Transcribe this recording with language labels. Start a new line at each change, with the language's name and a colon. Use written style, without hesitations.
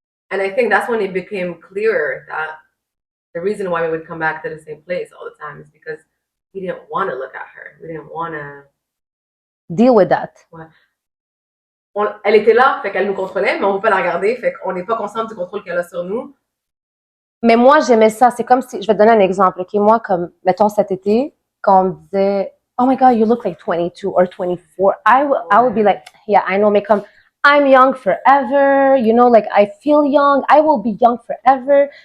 English: And I think that's when it became clearer that the reason why we would come back to the same place all the time is because we didn't want to look at her. We didn't want to deal with that.
French: Ouais. Elle était là, fait qu'elle nous contrôlait, mais on ne peut pas la regarder, fait qu'on n'est pas conscient du contrôle qu'elle a sur nous. Mais moi, j'aimais ça. C'est comme si, je vais te donner un exemple, ok? Moi, comme, mettons cet été, quand on me disait,
English: oh my God, you look like 22 or 24, I would be like, yeah, I know,
French: mais comme,
English: I'm young forever, you know, like, I feel young, I will be young forever.